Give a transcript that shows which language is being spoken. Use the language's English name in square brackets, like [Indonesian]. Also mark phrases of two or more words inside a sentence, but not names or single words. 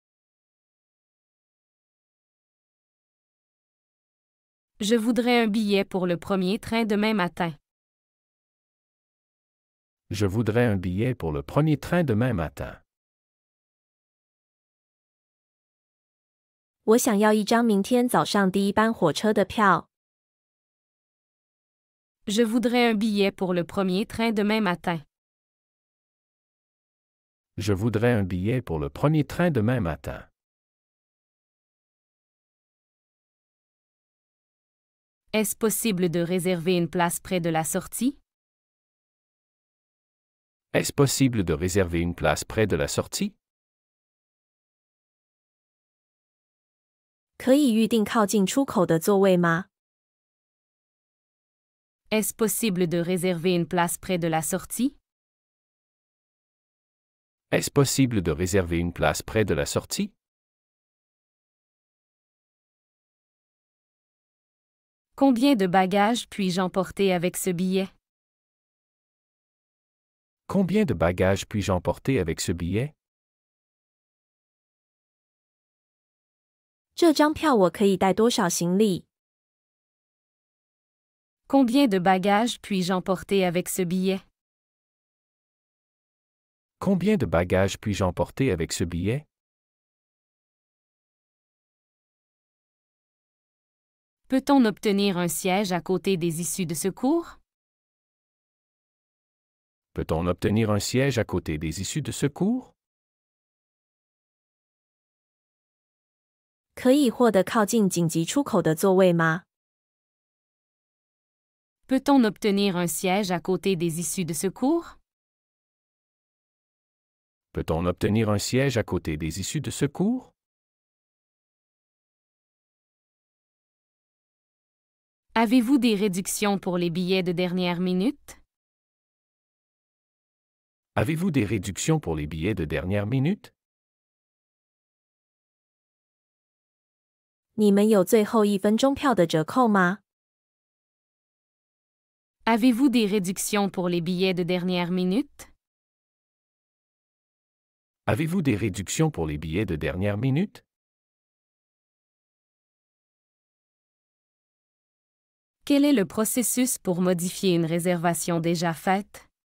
[French] Je voudrais un billet pour le premier train demain matin. Je voudrais un billet pour le premier train demain matin. [Chinese] 我想要一张明天早上第一班火车的票。 [French] Je voudrais un billet pour le premier train demain matin. Je voudrais un billet pour le premier train demain matin. Est-ce possible de réserver une place près de la sortie? Est-ce possible de réserver une place près de la sortie? [Chinese] 可以预订靠近出口的座位吗？ [French] Est-ce possible de réserver une place près de la sortie? Est-ce possible de réserver une place près de la sortie? Combien de bagages puis-je emporter avec ce billet? Combien de bagages puis-je emporter avec ce billet? [Chinese] 这张票我可以带多少行李？ [French] Combien de bagages puis-je emporter avec ce billet? Combien de bagages puis-je emporter avec ce billet? Peut-on obtenir un siège à côté des issues de secours? Peut-on obtenir un siège à côté des issues de secours? [Chinese] 可以获得靠近紧急出口的座位吗？ [French] Peut-on obtenir un siège à côté des issues de secours? Peut-on obtenir un siège à côté des issues de secours? Avez-vous des réductions pour les billets de dernière minute? Avez-vous des réductions pour les billets de dernière minute? [Chinese] 你们有最后1分钟票的折扣吗？ [French] Avez-vous des réductions pour les billets de dernière minute? Avez-vous des réductions pour les billets de dernière minute? Quel est le processus pour modifier une réservation déjà faite?